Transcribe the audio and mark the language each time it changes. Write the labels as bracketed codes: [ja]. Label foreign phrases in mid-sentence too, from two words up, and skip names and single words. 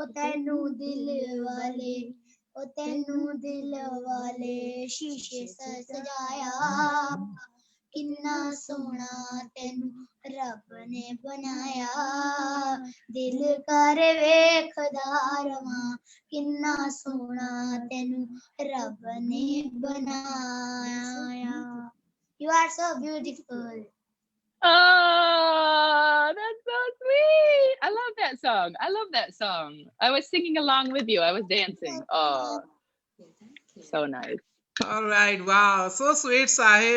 [pa] ਤੈਨੂੰ ਦਿਲ ਵਾਲੇ ਓ ਤੈਨੂੰ ਦਿਲ ਵਾਲੇ ਸ਼ੀਸ਼ੇ ਸਜਾਇਆ ਕਿੰਨਾ ਸੋਹਣਾ ਤੈਨੂੰ ਰੱਬ ਨੇ ਬਣਾਇਆ ਦਿਲ ਕਰ ਵੇਖਦਾ ਰਵਾਂ ਕਿੰਨਾ ਸੋਹਣਾ ਤੈਨੂੰ ਰੱਬ ਨੇ ਬਣਾਇਆ [en] You are so beautiful. Oh, that's so sweet. I love that song. I love that song. I was singing along with you. I was dancing. Oh, so nice. All right, wow, so sweet, Sahib.